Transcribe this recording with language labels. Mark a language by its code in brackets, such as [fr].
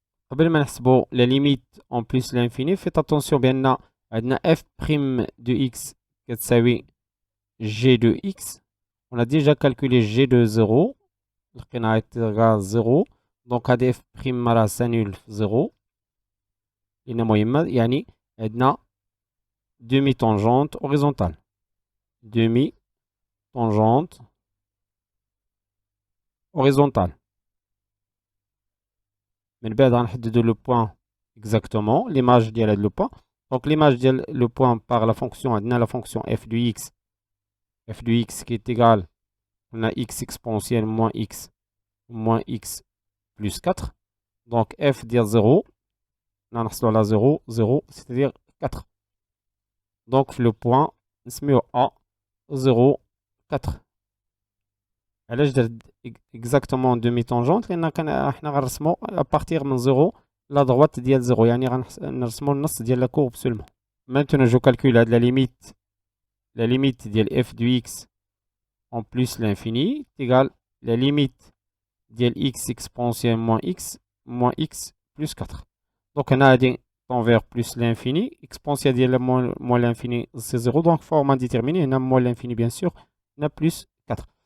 [ar] قبل ما نحسبوا [fr] la limite en plus l'infini, faites attention [ar] بأن عندنا [fr] f' de x [ar] كتساوي [fr] g de x. On a déjà calculé g de 0. [ar] لقينا [fr] égal 0. Donc هذه f' راه s'annule في 0. [ar] لأن مهمة يعني عندنا [fr] demi-tangente horizontale. Demi-tangente horizontale. [ar] من بعد غنحددو [fr] le point exactement, l'image ديال هذا le point. Donc l'image ديال le point par la fonction, عندنا la fonction f de x qui est égale à x exponentielle moins x plus 4. Donc f ديال 0, نحصلو على 0, 0, c'est-à-dire 4. Donc le point نسميوه A 0, 4. [ar] علاش درت [fr] exactement demi-tangente [ar] لأن حنا غنرسمو [fr] à partir [ar] من 0 la droite ديال 0 يعني غنرسمو النص ديال [fr] la courbe seulement. Maintenant je calcule la limite ديال f de x en plus l'infini est égale la limite ديال x exponentielle moins x plus 4. Donc [ar] هنا غادي [fr] tend vers plus l'infini, exponentielle ديال moins l'infini c'est 0, donc forme indéterminée, هنا moins l'infini bien sûr, on a plus 4.